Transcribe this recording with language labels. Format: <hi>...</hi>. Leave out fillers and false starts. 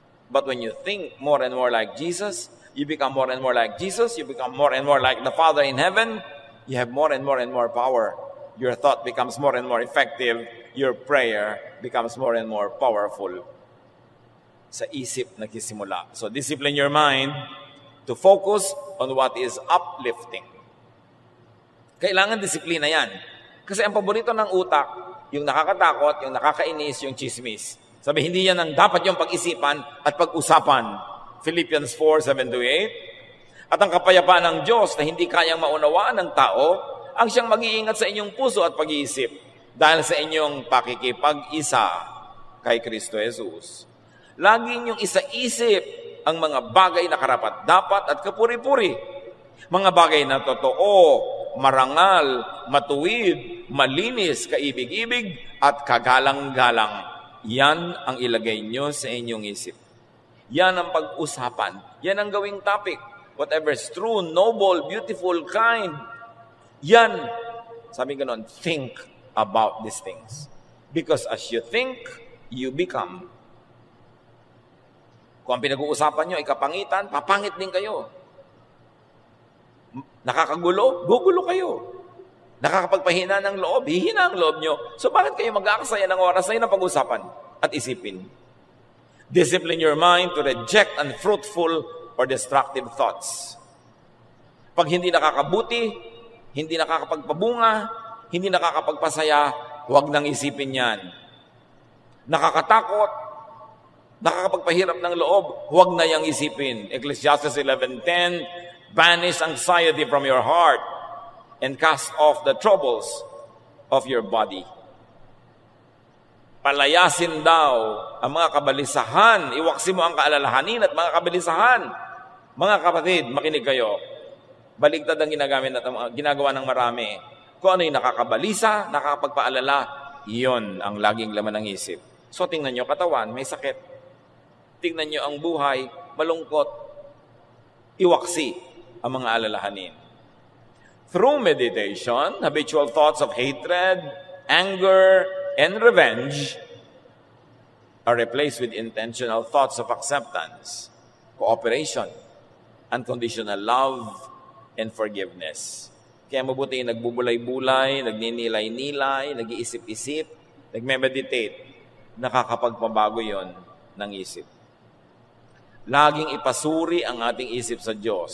<en>But when you think more and more like Jesus, you become more and more like Jesus, you become more and more like the Father in heaven, you have more and more power. Your thought becomes more and more effective. Your prayer becomes more and more powerful.</en> <tl>Sa isip nagsisimula.</tl> <en>So discipline your mind to focus on what is uplifting.</en> <tl>Kailangan disiplina yan. Kasi ang paborito ng utak, yung nakakatakot, yung nakakainis, yung chismis. Sabi, hindi yan ang dapat yung pag-isipan at pag-usapan. Philippians 4:7-8. At ang kapayapaan ng Diyos na hindi kayang maunawaan ng tao, ang siyang mag-iingat sa inyong puso at pag-iisip dahil sa inyong pakikipag-isa kay Kristo Jesus. Lagi niyong isa-isip ang mga bagay na karapat-dapat at kapuri-puri. Mga bagay na totoo, marangal, matuwid, malinis, kaibig-ibig, at kagalang-galang. Yan ang ilagay niyo sa inyong isip. Yan ang pag-usapan. Yan ang gawing topic.</tl> <en>Whatever is true, noble, beautiful, kind. Yan.</en> <tl>Sabi ganon,</tl> <en>think about these things. Because as you think, you become.</en> <tl>Kung ang pinag-uusapan nyo ay kapangitan, papangit din kayo. Nakakagulo, gugulo kayo. Nakakapagpahina ng loob, hihina ang loob nyo. So bakit kayo mag-aksaya ng oras na yun ang pag-usapan at isipin?</tl> <en>Discipline your mind to reject unfruitful or destructive thoughts.</en> <tl>Pag hindi nakakabuti, hindi nakakapagpabunga, hindi nakakapagpasaya, huwag nang isipin yan. Nakakatakot, nakakapagpahirap ng loob, huwag na yang isipin.</tl> <en>Ecclesiastes 11:10, banish anxiety from your heart and cast off the troubles of your body.</en> <tl>Palayasin daw ang mga kabalisahan, iwaksi mo ang kaalalahanin at mga kabalisahan. Mga kapatid, makinig kayo. Baligtad ang ginagawa ng marami. Kung ano yung nakakabalisa, nakakapagpaalala, iyon ang laging laman ng isip. So tingnan nyo katawan, may sakit. Tingnan nyo ang buhay, malungkot. Iwaksi ang mga alalahanin.</tl> <en>Through meditation, habitual thoughts of hatred, anger, and revenge are replaced with intentional thoughts of acceptance, cooperation, unconditional love, and forgiveness.</en> <tl>Kaya mabuti nagbubulay-bulay, nagninilay-nilay, nag-iisip-isip, nagme-meditate, nakakapagpabago yon ng isip. Laging ipasuri ang ating isip sa Diyos.</tl>